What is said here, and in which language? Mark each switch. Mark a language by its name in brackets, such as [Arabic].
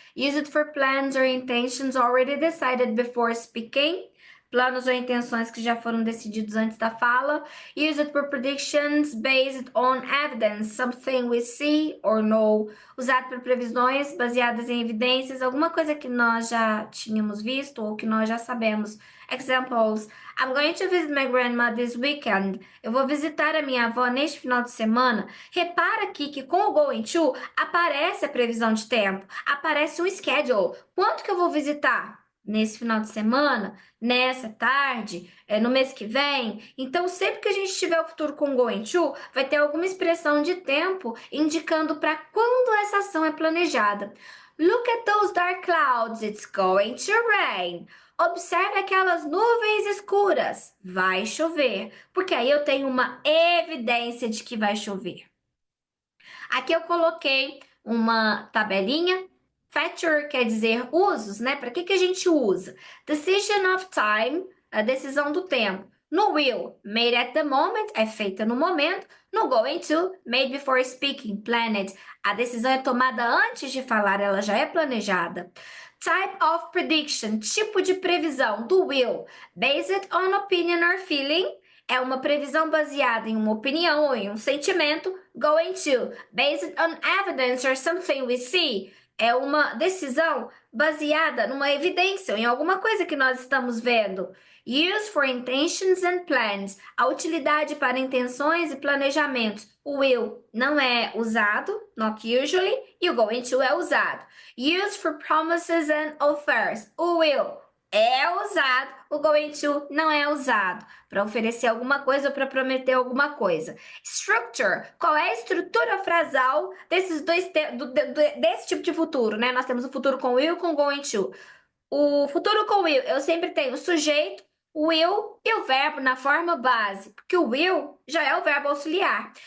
[English] Use it for plans or intentions already decided before speaking. [Portuguese] Planos ou intenções que já foram decididos antes da fala. [English] Use it for predictions based on evidence, something we see or know. [Portuguese] Usado para previsões baseadas em evidências, alguma coisa que nós já tínhamos visto ou que nós já sabemos. [English] Examples: I'm going to visit my grandma this weekend. [Portuguese] Eu vou visitar a minha avó neste final de semana. Repara aqui que com o going to aparece a previsão de tempo, aparece um schedule. Quanto que eu vou visitar? Nesse final de semana, nessa tarde, no mês que vem. Então, sempre que a gente tiver o futuro com going to, vai ter alguma expressão de tempo indicando para quando essa ação é planejada. [English] Look at those dark clouds, it's going to rain. [Portuguese] Observe aquelas nuvens escuras, vai chover, porque aí eu tenho uma evidência de que vai chover. Aqui eu coloquei uma tabelinha. Feature quer dizer usos, né? Para que a gente usa? [English] Decision of time, [Portuguese] a decisão do tempo. No will, [English] made at the moment, [Portuguese] é feita no momento. [English] No going to, made before speaking, planned. [Portuguese] A decisão é tomada antes de falar, ela já é planejada. [English] Type of prediction, [Portuguese] tipo de previsão. [English] Do will, based on opinion or feeling. [Portuguese] É uma previsão baseada em uma opinião ou em um sentimento. [English] Going to, based on evidence or something we see. [Portuguese] É uma decisão baseada numa evidência ou em alguma coisa que nós estamos vendo. [English] Use for intentions and plans. [Portuguese] A utilidade para intenções e planejamentos. O will não é usado, [English] not usually, [Portuguese] e o going to é usado. [English] Use for promises and offers. [Portuguese] O will é usado, o going to não é usado para oferecer alguma coisa ou para prometer alguma coisa. Structure, qual é a estrutura frasal desses desse tipo de futuro, né? Nós temos o futuro com will, com going to. O futuro com will, eu sempre tenho o sujeito, o will e o verbo na forma base, porque o will já é o verbo auxiliar.